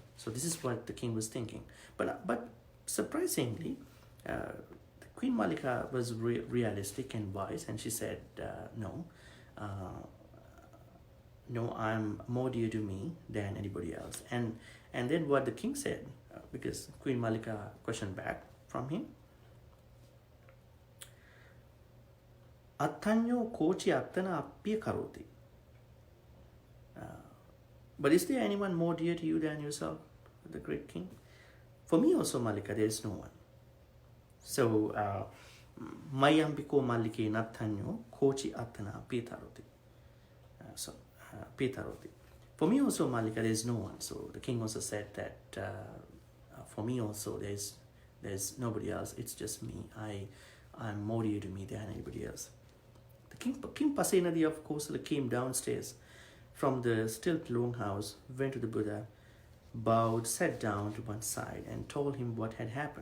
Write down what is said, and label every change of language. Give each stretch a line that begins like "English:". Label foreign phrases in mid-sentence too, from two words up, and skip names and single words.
English: So this is what the king was thinking. But surprisingly, the Queen Malika was realistic and wise, and she said, no, I'm more dear to me than anybody else. And And then what the king said, because Queen Malika questioned back from him,
Pali: Attanyo kochi attana piyataro.
English: But is there anyone more dear to you than yourself, the great king? For me also, Malika, there is no one. So,
Pali: Mayambiko Malike Nattanyo kochi attana piyataro. Piyataro.
English: For me also, Malika, there is no one. So the king also said that for me also, there's nobody else. It's just me. I'm more dear to me than anybody else. The King Pasenadi of course came downstairs from the still longhouse, went to the Buddha, bowed, sat down to one side, and told him what had happened.